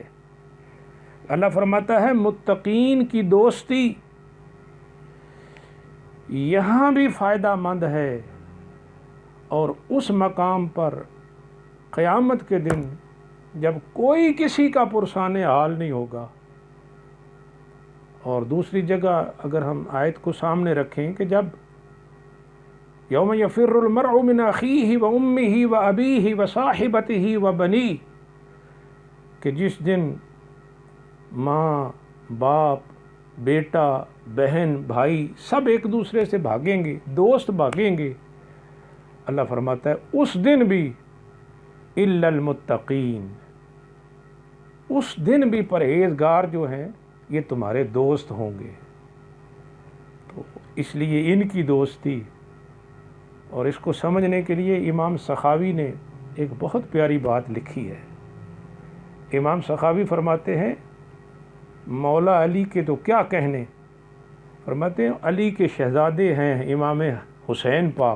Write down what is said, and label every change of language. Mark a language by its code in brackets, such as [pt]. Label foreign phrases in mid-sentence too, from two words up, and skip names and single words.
[hi] अल्लाह फरमाता है मुत्तक़ीन की दोस्ती यहाँ भी फ़ायदा मंद है, और उस मकाम पर क़यामत के दिन जब कोई किसी का पुरसाने हाल नहीं होगा। और दूसरी जगह अगर हम आयत को सामने रखें कि जब [ar] يوم يفر المرء من أخيه و أمه و أبيه و صاحبته و بني, [hi] कि जिस दिन माँ, बाप, बेटा, बहन, भाई सब एक दूसरे से भागेंगे, दोस्त भागेंगे। अल्लाह फरमाता है उस दिन भी [ar] إلا المتقين, [hi] उस दिन भी परहेज़गार जो हैं ये तुम्हारे दोस्त होंगे। तो इसलिए इनकी दोस्ती, और इसको समझने के लिए इमाम सखावी ने एक बहुत प्यारी बात लिखी है। इमाम सखावी फरमाते हैं मौला अली के तो क्या कहने, फरमाते हैं अली के शहज़ादे हैं इमाम हुसैन पाक।